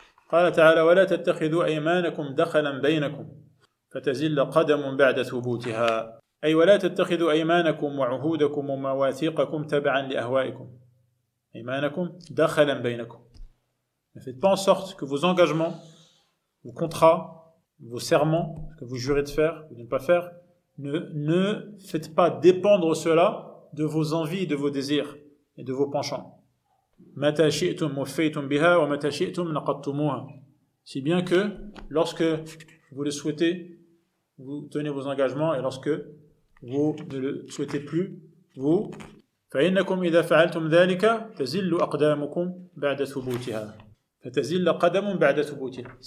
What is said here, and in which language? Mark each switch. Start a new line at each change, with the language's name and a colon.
Arabic: قال تعالى ولا تتخذوا أيمانكم دخلا بينكم فتزل قدم بعد ثبوتها. أي ولا تتخذوا أيمانكم وعهودكم ومواثيقكم تبعا لأهوائكم. أيمانكم دخلا بينكم.
French: Ne faites pas en sorte que vos engagements, vos contrats, vos serments que vous jurez de faire ou de ne pas faire, ne faites pas dépendre cela de vos envies, de vos désirs et de vos penchants.
Arabic: متى شئتم وفيتم بها ومتى شئتم نقضتموها.
French: Si bien que lorsque vous le souhaitez, vous tenez vos engagements, et lorsque vous ne le souhaitez plus, vous
Arabic: فإنكم إذا فعلتم ذلك تزل أقدامكم بعد ثبوتها
French: فتزل قدم بعد ثبوتها.